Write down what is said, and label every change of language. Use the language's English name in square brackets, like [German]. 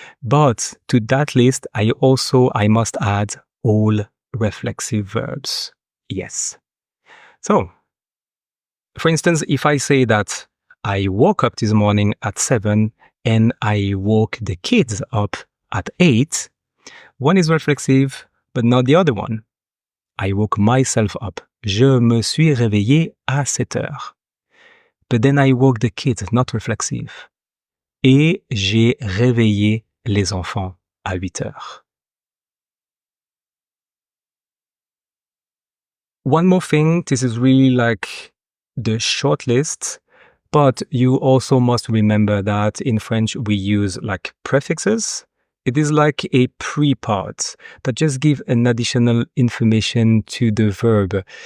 [English] But to that list, I must add all reflexive verbs. Yes. So, for instance, if I say that I woke up this morning at 7 and I woke the kids up at 8, one is reflexive, but not the other one. I woke myself up. [French] Je me suis réveillé à 7 heures. [English] But then I woke the kids, not reflexive. [French] Et j'ai réveillé les enfants à 8 heures. [English] One more thing, this is really like the short list, but you also must remember that in French we use like prefixes. It is like a pre-part that just give an additional information to the verb.